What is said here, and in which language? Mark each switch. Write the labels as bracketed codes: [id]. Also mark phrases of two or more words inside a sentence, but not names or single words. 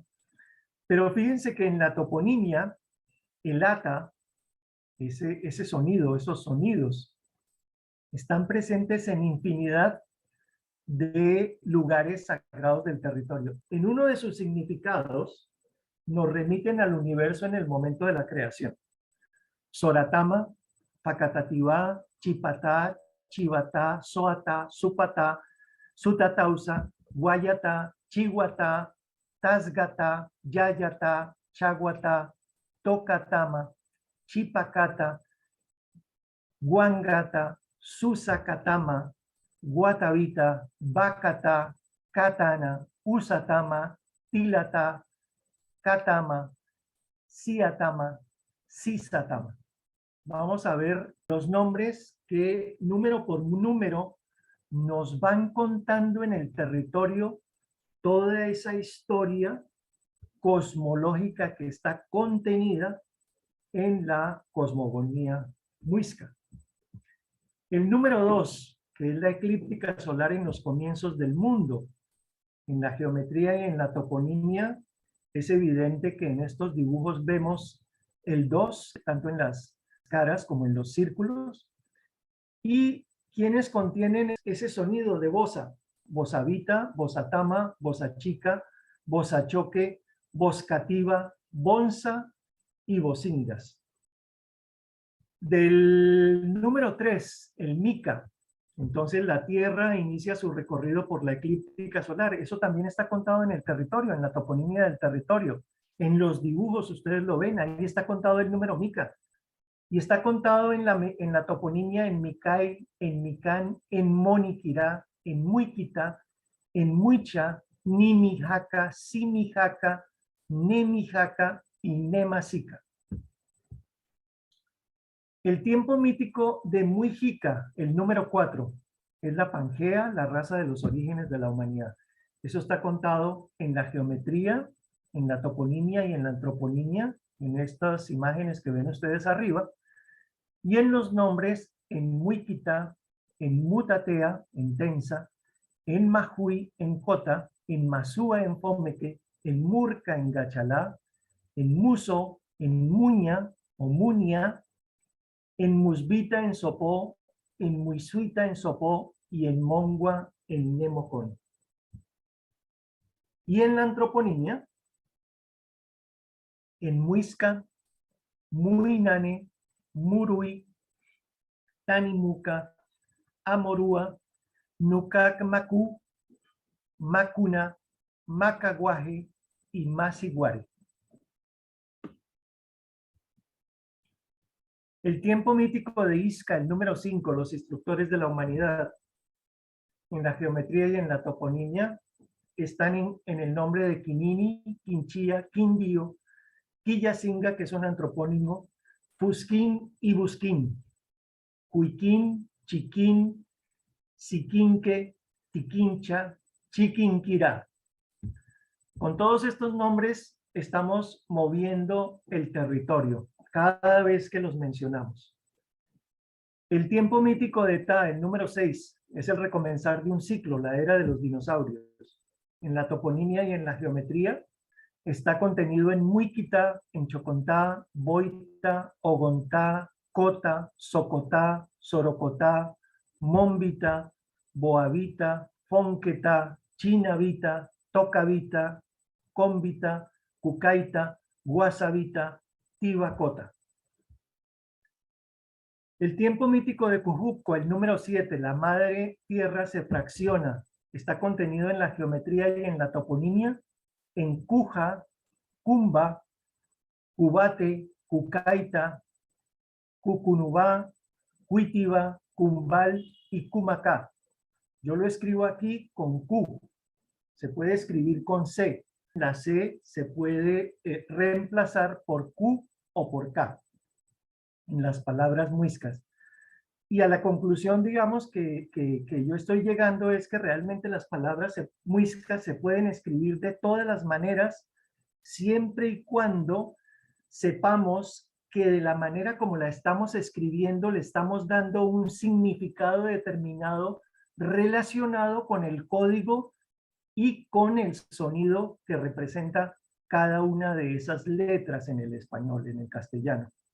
[es] Pero fíjense que en la toponimia, el ata, ese sonido, esos sonidos, están presentes en infinidad de lugares sagrados del territorio. En uno de sus significados nos remiten al universo en el momento de la creación. Soratama, Pacatativá, Chipatá, Chivatá, Soatá, Supatá, Sutatausa, Guayatá, Chihuatá, Tasgatá, Yayatá, Chaguatá, Tocatama, Chipacata, Guangata, Susacatama, Guatavita, Bacata, Katana, Usatama, Tilata, Katama, Siatama, Sisatama. Vamos a ver los nombres que número por número nos van contando en el territorio toda esa historia cosmológica que está contenida en la cosmogonía muisca. El número 2, que es la eclíptica solar en los comienzos del mundo. En la geometría y en la toponimia es evidente que en estos dibujos vemos el 2, tanto en las caras como en los círculos, y quienes contienen ese sonido de bosa: bosavita, bosatama, bosachica, bosachoque, boscativa, bonza y bocingas. Del número 3, el mica. Entonces la Tierra inicia su recorrido por la eclíptica solar. Eso también está contado en el territorio, en la toponimia del territorio. En los dibujos ustedes lo ven, ahí está contado el número mica. Y está contado en la toponimia en Micay, en Micán, en Moniquirá, en Muiquita, en Muicha, Nimijaca, Simijaca, Nemijaca y Nemasica. El tiempo mítico de Mujica, el número 4, es la Pangea, la raza de los orígenes de la humanidad. Eso está contado en la geometría, en la toponimia y en la antroponimia, en estas imágenes que ven ustedes arriba, y en los nombres en Muiquita, en Mutatea, en Tensa, en Majuy, en Jota, en Masúa, en Fomeque, en Murca, en Gachalá, en Muso, en Muña o Muña, en Musbita, en Sopó, en Muisuita, en Sopó, y en Mongua, en Nemocón. Y en la antroponimia, en Muisca, Muinane, Murui, Tanimuca, Amorúa, Nucacmacú, Macuna, Macaguaje y Masiguare. El tiempo mítico de Isca, el número 5, los instructores de la humanidad, en la geometría y en la toponimia, están en el nombre de Quinini, Quinchía, Quindío, Quillacinga, que es un antropónimo, Fusquín y Busquín, Cuiquín, Chiquín, Siquinque, Tiquincha, Chiquinquirá. Con todos estos nombres estamos moviendo el territorio cada vez que los mencionamos. El tiempo mítico de Ta, el número 6, es el recomenzar de un ciclo, la era de los dinosaurios. En la toponimia y en la geometría está contenido en Muiquita, en Chocontá, Boita, Ogontá, Cota, Socotá, Sorocotá, Mombita, Boavita, Fonquetá, Chinavita, Tocavita, Combita, Cucaita, Guasavita, Tibacota. El tiempo mítico de Cujupco, el número 7, la madre tierra se fracciona, está contenido en la geometría y en la toponimia, en Cuja, Cumba, Cubate, Cucaita, Cucunubá, Cuitiba, Cumbal y Cumacá. Yo lo escribo aquí con Q. Se puede escribir con C. La C se puede reemplazar por Q o por K en las palabras muiscas. Y a la conclusión, digamos, que yo estoy llegando es que realmente las palabras muiscas se pueden escribir de todas las maneras, siempre y cuando sepamos que de la manera como la estamos escribiendo le estamos dando un significado determinado relacionado con el código y con el sonido que representa cada una de esas letras en el español, en el castellano.